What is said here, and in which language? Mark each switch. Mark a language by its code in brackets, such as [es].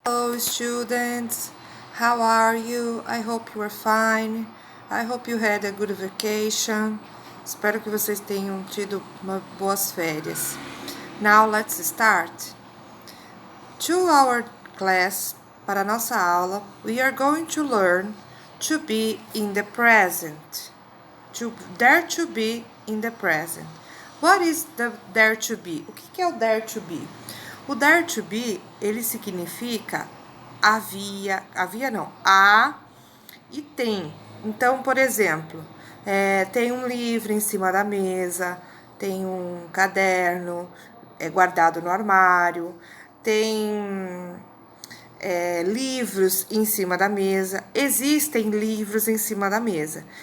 [en] Hello students, how are you? I hope you are fine. I hope you had a good vacation. [pt] Espero que vocês tenham tido boas férias. [en] Now let's start. To our class, [pt] para nossa aula, [en] we are going to learn to be in the present. Dare to be in the present. What is the dare to be? [pt] O que é o [en] dare to be? [pt] O dare to be, ele significa há e tem. Então, por exemplo, tem um livro em cima da mesa, tem um caderno guardado no armário, tem livros em cima da mesa, existem livros em cima da mesa.